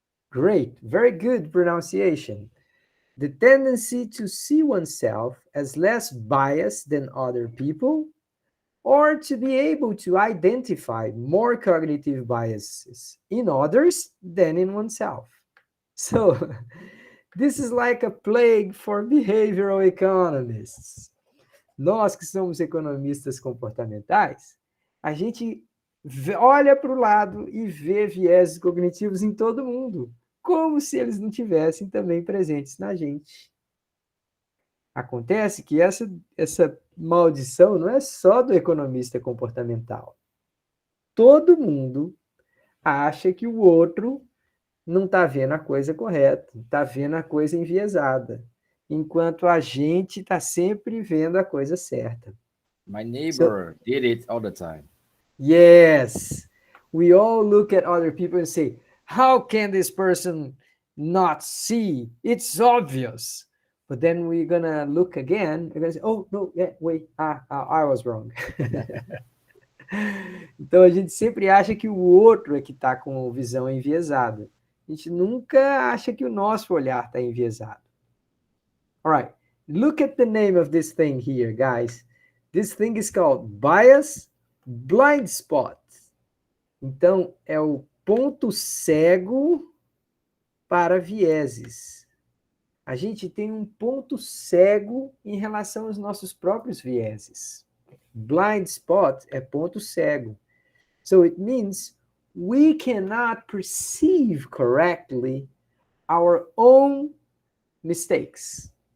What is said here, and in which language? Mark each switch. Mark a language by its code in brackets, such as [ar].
[en] Great, very good pronunciation. The tendency to see oneself as less biased than other people, or to be able to identify more cognitive biases in others than in oneself. So, this is like a plague for behavioral economists. [pt] Nós que somos economistas comportamentais, a gente olha para o lado e vê viéses cognitivos em todo mundo, como se eles não tivessem também presentes na gente. Acontece que essa maldição não é só do economista comportamental. Todo mundo acha que o outro não está vendo a coisa correta, está vendo a coisa enviesada, enquanto a gente está sempre vendo a coisa certa. [en] My neighbor did it all the time. Yes, we all look at other people and say, how can this person not see? It's obvious. But then we're gonna look again, we're gonna say, oh, no, yeah, wait, I was wrong. [pt] Então a gente sempre acha que o outro é que está com visão enviesada. A gente nunca acha que o nosso olhar está enviesado. [en] All right, look at the name of this thing here, guys. This thing is called bias blind spot. [pt] Então, é o ponto cego para vieses. A gente tem um ponto cego em relação aos nossos próprios vieses. Blind spot é ponto cego. [en] So it means we cannot perceive correctly our own mistakes.